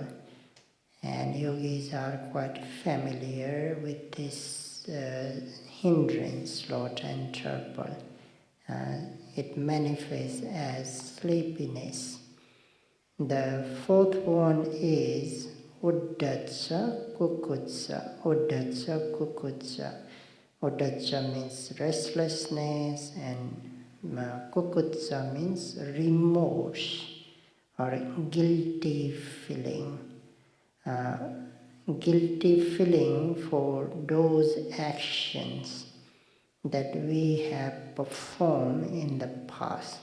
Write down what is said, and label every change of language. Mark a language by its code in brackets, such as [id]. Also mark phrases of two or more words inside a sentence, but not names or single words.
[en] And yogis are quite familiar with this hindrance, sloth and torpor. It manifests as sleepiness. The fourth one is [pi] Uddhacca kukutsa. Uddhacca kukutsa. [en] Uddhacca means restlessness and kukutsa means remorse or guilty feeling. Guilty feeling for those actions that we have performed in the past.